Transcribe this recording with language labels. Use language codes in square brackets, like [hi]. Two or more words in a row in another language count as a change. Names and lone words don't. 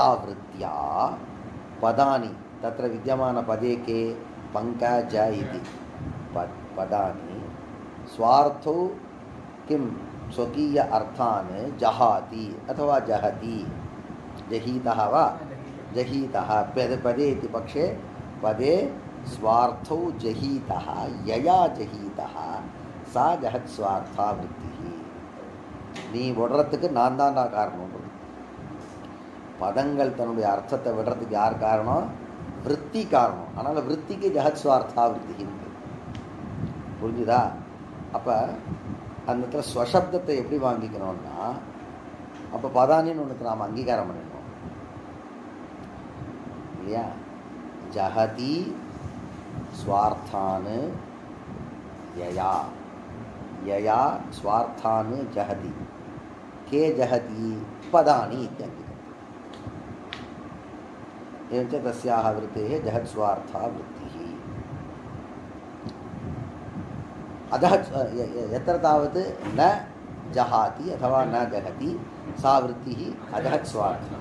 [sa] वृत्त्या पदानि तत्र विद्यमानपदे के पङ्कज इति पदानि स्वार्थौ किं स्वकीय अर्थान् जहाति अथवा जहति जहीतः वा जहीतः पदे इति पक्षे पदे स्वार्थौ जहीतः यया जहीतः सा जहत् स्वार्था वृत्तिः। [ta] நீ விடுறதுக்கு நான் தான்டா காரணம். பதங்கள் தன்னுடைய அர்த்தத்தை விடுறதுக்கு யார் காரணம்? விருத்தி காரணம். அதனால் விருத்திக்கு [sa] जहत् स्वार्था वृत्ति [ta] புரிஞ்சுதா? அப்போ அந்த இடத்துல ஸ்வசப்தத்தை எப்படி வாங்கிக்கணும்னா அப்போ பதானின்னு ஒன்றுக்கு நாம் அங்கீகாரம் பண்ணிடணும் இல்லையா? [sa] जहति स्वार्थानु यया यया स्वार्थान् जहति के जहति पदानि इत्यन्ति। एवञ्च तस्याः वृत्तेः जहत् स्वार्था वृत्तिः। अतः यत्र तावत् न जहाति अथवा न जहति सा वृत्तिः अजहत् स्वार्था।